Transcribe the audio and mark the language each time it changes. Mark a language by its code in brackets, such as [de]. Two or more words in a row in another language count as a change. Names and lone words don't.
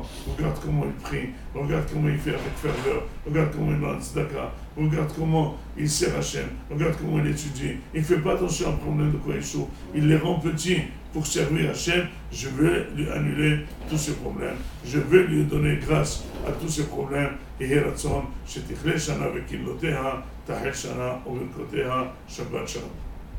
[fr] Regarde comment il prie, regarde comment il fait avec ferveur, regarde comment il lance tzedaka, regarde comment il sert Hachem, regarde comment il étudie. Il ne fait pas attention aux problèmes de quoi il souffre, il les rend petits pour servir Hachem. Je vais lui annuler tous ces problèmes, je vais lui donner grâce à tous ces problèmes. [he] יהי רצון שתכלה שנה וקללותיה, תחל שנה וברכותיה, שבת שלום.